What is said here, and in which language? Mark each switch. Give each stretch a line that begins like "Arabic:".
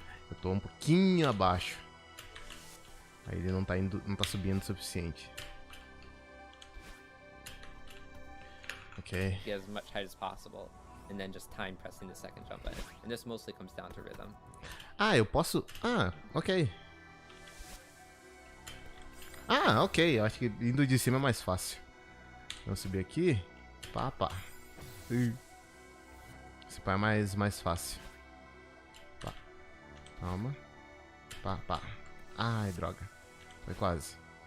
Portuguese: Eu tô um pouquinho abaixo. Aí ele não tá subindo o suficiente.
English: Okay. Get as much height as possible, and then just time pressing the second jump button. And this mostly comes down to rhythm.
Portuguese: Ah, eu posso... Ah, ok. Ah, ok. Eu acho que indo de cima é mais fácil. Vamos subir aqui. Pá, pá. Esse pá é mais fácil. Pá. Calma. Pá, pá. Ai, droga. Foi quase.